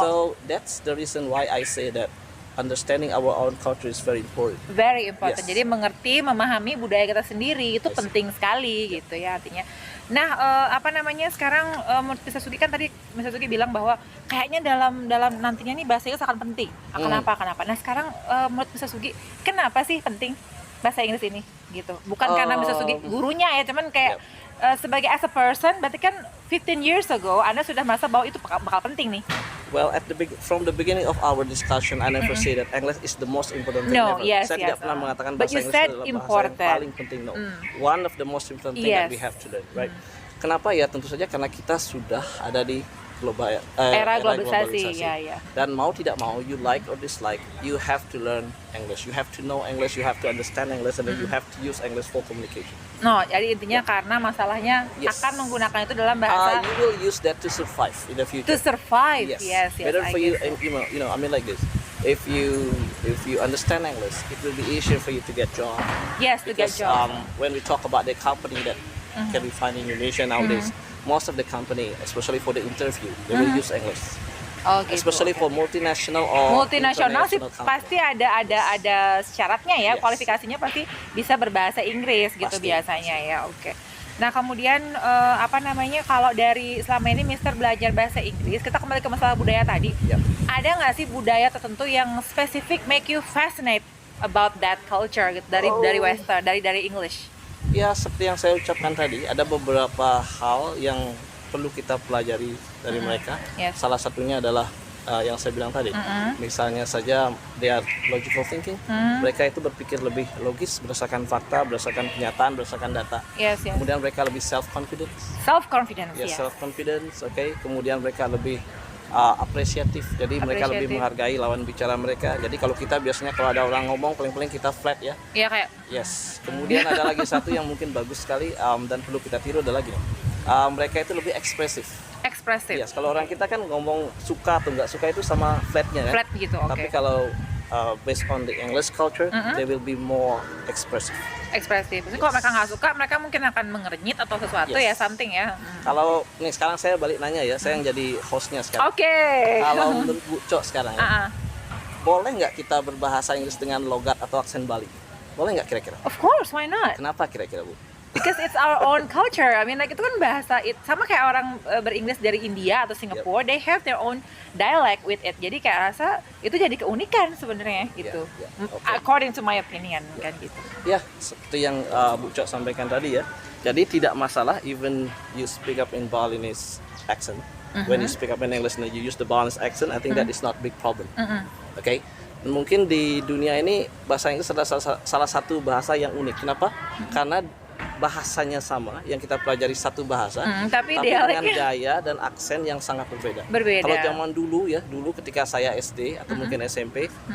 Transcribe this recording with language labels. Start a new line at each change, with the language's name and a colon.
English: So that's the reason why I say that understanding our own culture is very important. Very important.
Indonesian: Jadi memahami budaya kita sendiri itu penting sekali gitu ya artinya. Nah, sekarang Mr. Sugi kan tadi Mr. Sugi bilang bahwa kayaknya dalam nantinya nih bahasa Inggris akan penting. Kenapa? Nah, sekarang menurut Mr. Sugi kenapa sih penting bahasa Inggris ini gitu? Bukan karena Mr. Sugi gurunya ya, cuman kayak sebagai
English: as a person,
Indonesian: berarti kan
English: 15 years ago
Indonesian: Anda sudah merasa bahwa itu bakal penting nih.
English: Well, from the beginning of our discussion, I never say that English is the most important thing ever.
Indonesian: Saya tidak pernah mengatakan bahasa Inggris adalah bahasa yang paling penting.
English: No, one of the most important thing that we have to learn, right?
Indonesian: Kenapa ya? Tentu saja karena kita sudah ada di era globalisasi. Ya. Dan mau tidak mau,
English: you like or dislike, you have to learn English. You have to know English, you have to understand English, and then you have to use English for communication.
Indonesian: No, jadi intinya karena masalahnya akan menggunakan itu dalam bahasa.
English: You will use that to survive in the future. To survive, yes. Better for you, and I mean like this. If you understand English, it will be easier for you to get job. Yes, to get job. When we talk about the company that can be found in Indonesia nowadays, most of the company, especially for the interview, they will use English.
Indonesian: Gitu.
English: Especially for multinational
Indonesian: sih pasti ada syaratnya ya, kualifikasinya pasti bisa berbahasa Inggris gitu biasanya ya. Oke. Nah, kemudian kalau dari selama ini Mister belajar bahasa Inggris, kita kembali ke masalah budaya tadi. Ada nggak sih budaya tertentu yang spesifik
English: make you fascinate about that culture
Indonesian: gitu, dari Western, dari English? Ya, seperti yang saya ucapkan tadi, ada beberapa hal yang perlu kita pelajari dari mereka. Salah satunya adalah yang saya bilang tadi. Misalnya saja,
English: they are logical thinking.
Indonesian: Mereka itu berpikir lebih logis berdasarkan fakta, berdasarkan kenyataan, berdasarkan data. Kemudian mereka lebih self-confidence. Self-confidence, oke. Kemudian mereka lebih apresiatif, jadi mereka lebih menghargai lawan bicara mereka. Jadi kalau kita biasanya kalau ada orang ngomong paling-paling kita flat ya. Iya kayak.
English: Yes.
Indonesian: Kemudian ada lagi satu yang mungkin bagus sekali dan perlu kita tiru adalah gini. Mereka itu lebih ekspresif. Yes. Kalau orang kita kan ngomong suka atau nggak suka itu sama flatnya kan. Flat gitu. Tapi kalau
English: based on the English culture, they will be more expressive.
Indonesian: Jadi kalau mereka nggak suka, mereka mungkin akan mengernyit atau sesuatu ya, something ya. Kalau nih sekarang saya balik nanya ya, saya yang jadi hostnya sekarang. Kalau menurut Bu Cok sekarang ya, boleh nggak kita berbahasa Inggris dengan logat atau aksen Bali? Boleh nggak kira-kira?
English: Of course, why not?
Indonesian: Kenapa kira-kira Bu?
English: Because it's our own culture. I mean, like
Indonesian: itu kan bahasa sama kayak orang beringgris dari India atau Singapura,
English: they have their own dialect with it.
Indonesian: Jadi kayak rasa itu jadi keunikan sebenarnya gitu.
English: According to my opinion
Indonesian: kan gitu. Ya, seperti yang Bu Cok sampaikan tadi ya. Jadi tidak masalah
English: even you speak up in Balinese accent. When you speak up in English and you use the Balinese accent, I think that is not big problem. Okay?
Indonesian: Mungkin di dunia ini bahasa Inggris adalah salah satu bahasa yang unik. Kenapa? Karena bahasanya sama, yang kita pelajari satu bahasa, tapi dengan gaya dan aksen yang sangat berbeda. Kalau zaman dulu ya, ketika saya SD atau mungkin SMP,